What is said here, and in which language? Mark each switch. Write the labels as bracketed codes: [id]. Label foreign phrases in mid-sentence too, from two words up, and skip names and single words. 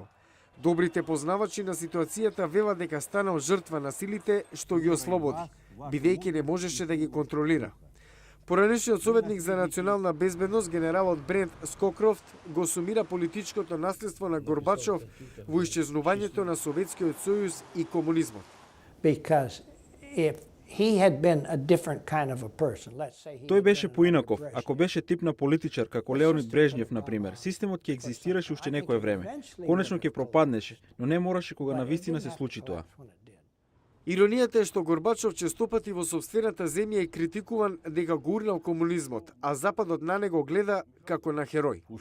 [mk] Добрите познавачи на ситуацијата велат дека станал жртва на силите што ги ослободи, бидејќи не можеше да ги контролира. Поранешниот советник за национална безбедност генералот Брент Скокрофт го сумира политичкото наследство на Горбачов во исчезнувањето на Советскиот сојуз и комунизмот. [en] he had been a different kind of a person. Let's say he [mk] Тој [en] had [mk] беше [en] been an [mk] поинаков. Brezhnev. Ако беше тип на политичар, како Леонид Брежнев, например, системот ќе екзистираше уште некое време. Конечно ќе пропаднеше, но не мораше кога на вистина се случи тоа. Иронијата е што Горбачов честопати во собствената земја е критикуван дека го урнал комунизмот, а Западот на него гледа како на херој.